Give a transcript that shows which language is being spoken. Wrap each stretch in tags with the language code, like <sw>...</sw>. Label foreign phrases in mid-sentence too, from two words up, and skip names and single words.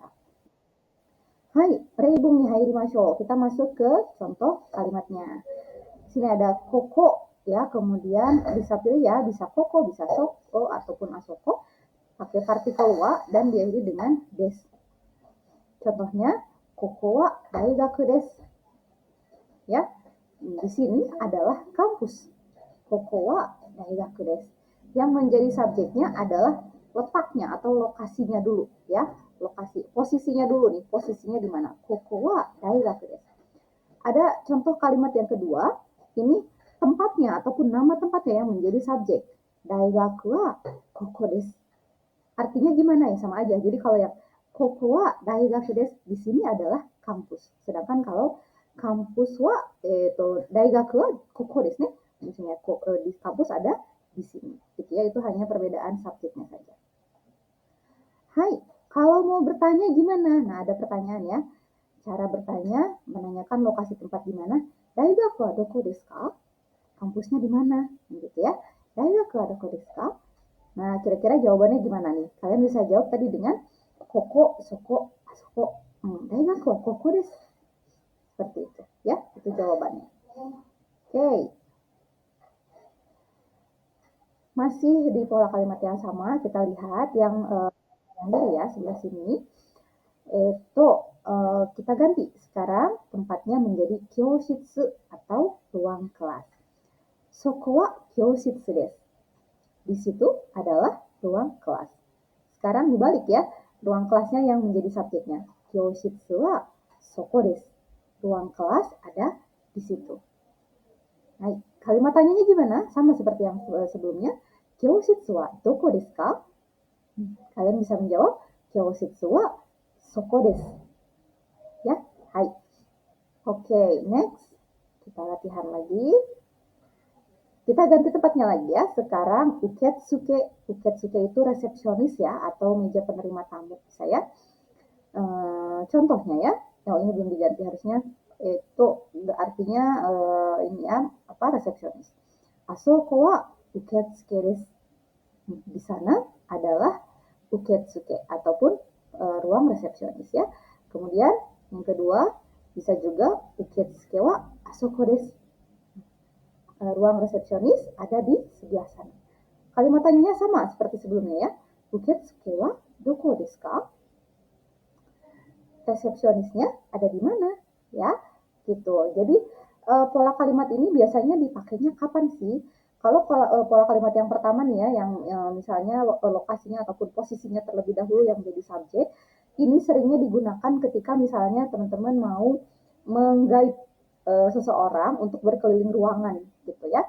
<ja>はい、例文に入りましょう.</ja> <id>Kita masuk ke contoh kalimatnya. Di sini ada koko ya, kemudian bisa pilih ya, bisa koko, bisa soko ataupun asoko. Pakai partikel wa dan diakhiri dengan des.</id> <ja>Contohnya, ここは大学です.</ja> <id>Ya, di sini adalah kampus.</id> <ja>ここは大学です.</ja> <id>Yang menjadi subjeknya adalah letaknya atau lokasinya dulu ya. Lokasi, posisinya dulu nih, posisinya di mana?</id> <ja>ここは大学です.</ja> <id>Ada contoh kalimat yang kedua, ini tempatnya ataupun nama tempatnya yang menjadi subjek.</id> <ja>大学はここです.</ja> <id>Artinya gimana ya, sama aja. Jadi kalau yang</id> <ja>ここは大学です</ja> <id>di sini adalah kampus.</id> <ja>Sedangkan kalau kampus は大学はここです nih.</ja> <id>Misalnya di kampus ada di sini. Gitu ya, itu hanya perbedaan subjeknya saja. Hai, kalau mau bertanya gimana? Nah, ada pertanyaan ya. Cara bertanya, menanyakan lokasi tempat di mana.</id> <ja>大学はどこですか?</ja> <id>Kampusnya di mana? Gitu ya.</id> <ja>大学はどこですか?</ja> <id>Nah, kira-kira jawabannya gimana nih? Kalian bisa jawab tadi dengan koko, soko, asoko.</id> <ja>大学はここです.</ja> <id>Seperti itu ya. Itu jawabannya. Oke. Masih di pola kalimat yang sama, kita lihat yang ya sebelah sini. Kita ganti sekarang tempatnya menjadi kyoshitsu atau ruang kelas.</id> <ja>そこは教室です.</ja> <id>Di situ adalah ruang kelas. Sekarang dibalik ya, ruang kelasnya yang menjadi subjeknya.</id> <ja>教室はそこです.</ja> <id>Ruang kelas ada di situ. Nah, kalimat tanyanya gimana? Sama seperti yang sebelumnya.</id> <ja>教室はどこですか?</ja> <id>Kalian bisa menjawab</id> <ja>教室はそこです.</ja> <id>Ya, hai. Oke, next. Kita latihan lagi. Kita ganti tempatnya lagi ya. Sekarang uketsuke. Uketsuke itu resepsionis ya, atau meja penerima tamu. Saya contohnya ya. Yang ini belum diganti, harusnya itu artinya ini ya, resepsionis.</id> <ja>あそこは受付です.</ja> <id>Di sana adalah uketsuke ataupun ruang resepsionis ya. Kemudian yang kedua bisa juga</id> <ja>受付はあそこです.</ja> <id>Ruang resepsionis ada di sebelah sana. Kalimat tanyanya sama seperti sebelumnya ya.</id> <ja>受付はどこですか?</ja> <id>Resepsionisnya ada di mana? Ya, gitu. Jadi pola kalimat ini biasanya dipakainya kapan sih? Kalau pola kalimat yang pertama nih ya, yang misalnya lokasinya ataupun posisinya terlebih dahulu yang menjadi subjek, ini seringnya digunakan ketika misalnya teman-teman mau menggait seseorang untuk berkeliling ruangan gitu ya.</id>